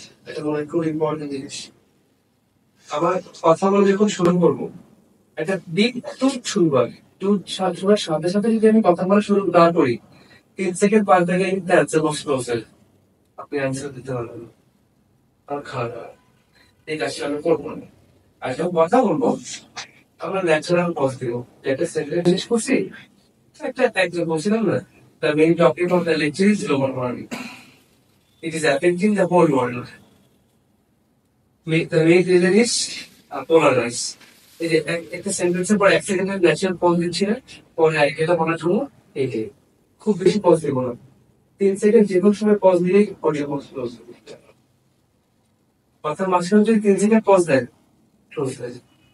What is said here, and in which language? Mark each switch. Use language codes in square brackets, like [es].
[bn] এটা মনে খুব ইম্পর্টেন্ট জিনিস। আবার কথা বলে যখন শুরু করবো, একটা বিগ টুট শুনবো আগে, টুট শোনার সাথে সাথে যদি আমি কথা বলা শুরু না করি, 3 সেকেন্ড পার থেকে কিন্তু অ্যান্সার বক্স ক্লোজ হয়ে যাবে, আপনি অ্যান্সার দিতে পারবেন না। আর খারাপ হয়। ঠিক আছে, আমি করবো না। আর যখন কথা বলবো, আমরা ন্যাচারাল পজ দিব, একটা সেন্টেন্স শেষ করছি, একটা একজন বলছিলাম না, [en] the main topic of the lecture is global warming. It is affecting the whole world. The main reason is polar rise. [bn] এই যে একটা সেন্টেন্সের পর 1 সেকেন্ডের ন্যাচারাল পজ দিচ্ছি না, পরে এটা বলার জন্য এইটাই খুব বেশি পজ দিব না। 3 সেকেন্ড যে কোনো সময় পজ দিলেই অডিও পজ ক্লোজ। কথার মাঝখানে যদি 3 সেকেন্ড পজ দেয়, ক্লোজ হয়ে যায়।